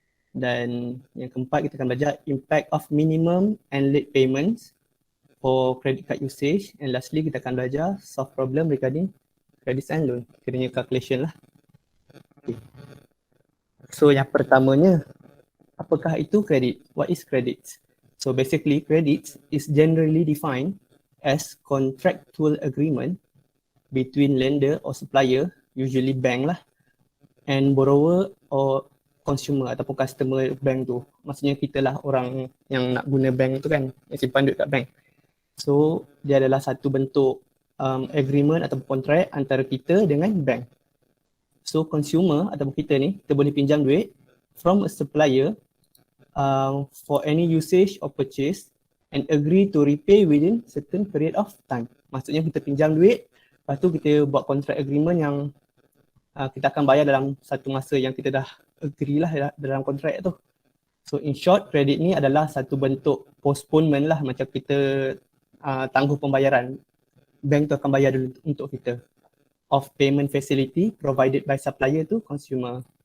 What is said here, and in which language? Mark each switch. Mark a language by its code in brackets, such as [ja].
[ms] Dan yang keempat, kita akan belajar [en] impact of minimum and late payments for credit card usage. And lastly, [ms] kita akan belajar [en] solve problem regarding credit and loan, [ms] kiranya [en] calculation lah. Okay. [ms] So yang pertamanya, apakah itu credit? [en] What is credit? So basically, credit is generally defined as contractual agreement between lender or supplier, usually bank lah, and borrower or consumer [ms] ataupun [en] customer bank tu. [ms] Maksudnya kita lah orang yang nak guna bank tu kan, yang simpan duit kat bank. So dia adalah satu bentuk agreement ataupun kontrak antara kita dengan bank. [en] So consumer [ms] ataupun kita ni, kita boleh pinjam duit [en] from a supplier for any usage or purchase and agree to repay within certain period of time. [ms] Maksudnya kita pinjam duit, lepas tu kita buat kontrak agreement yang kita akan bayar dalam satu masa yang kita dah agree lah dalam kontrak tu. [en] So in short, [ms] kredit ni adalah satu bentuk postponement lah, macam kita tangguh pembayaran. Bank tu akan bayar dulu untuk kita. [en] Of payment facility provided by supplier to consumer.